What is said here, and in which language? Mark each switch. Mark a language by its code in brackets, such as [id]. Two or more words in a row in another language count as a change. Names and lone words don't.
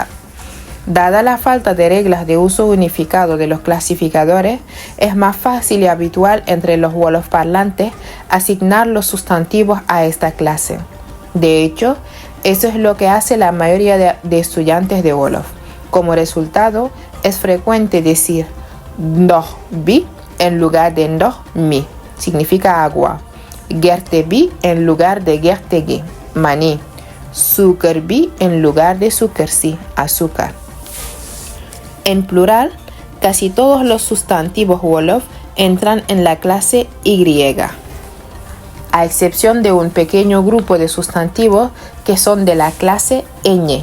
[es] Dada la falta de reglas de uso unificado de los clasificadores, es más fácil y habitual entre los Wolof parlantes asignar los sustantivos a esta clase. De hecho, eso es lo que hace la mayoría de estudiantes de Wolof. Como resultado, es frecuente decir [wo] ndox bi [es] en lugar de [wo] ndox mi, [es] significa agua. [wo] Gerte bi [es] en lugar de [wo] gerte gi, [es] maní. [wo] Sucre bi [es] en lugar de [wo] sucre si, [es] azúcar. En plural, casi todos los sustantivos Wolof entran en la clase Y, a excepción de un pequeño grupo de sustantivos que son de la clase Ñ.